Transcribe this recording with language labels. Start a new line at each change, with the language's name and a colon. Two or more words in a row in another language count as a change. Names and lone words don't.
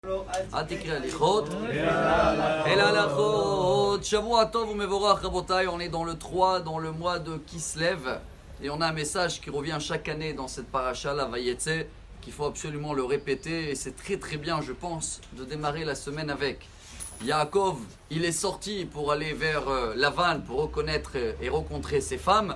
Hebrew: אל תקרא הליכות, אלא הלכות. שבוע טוב ומבורך רבותי.
French: On est dans le 3, dans le mois de Kislev. Et on a un message qui revient chaque année dans cette paracha, la Vayetse, qu'il faut absolument le répéter. Et c'est très très bien, je pense, de démarrer la semaine avec. Yaakov, il est sorti pour aller vers Lavan, pour reconnaître et rencontrer ses femmes.